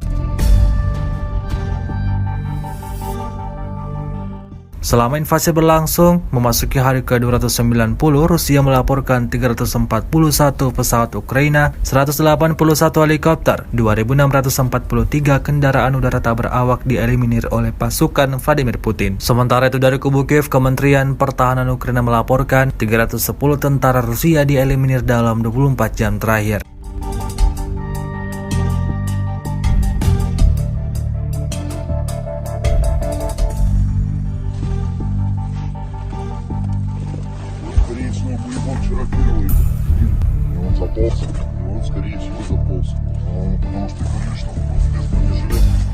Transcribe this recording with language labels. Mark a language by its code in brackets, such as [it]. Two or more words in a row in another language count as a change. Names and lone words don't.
[id] Selama invasi berlangsung, memasuki hari ke-290, Rusia melaporkan 341 pesawat Ukraina, 181 helikopter, 2.643 kendaraan udara tak berawak dieliminir oleh pasukan Vladimir Putin. Sementara itu dari kubu Kiev, Kementerian Pertahanan Ukraina melaporkan 310 tentara Rusia dieliminir dalam 24 jam terakhir. [ru] Скорее всего, мы его вчера первого и подстрелили. И он заполз. И он, скорее всего, заполз. Потому что говорили, что он без бронежилета.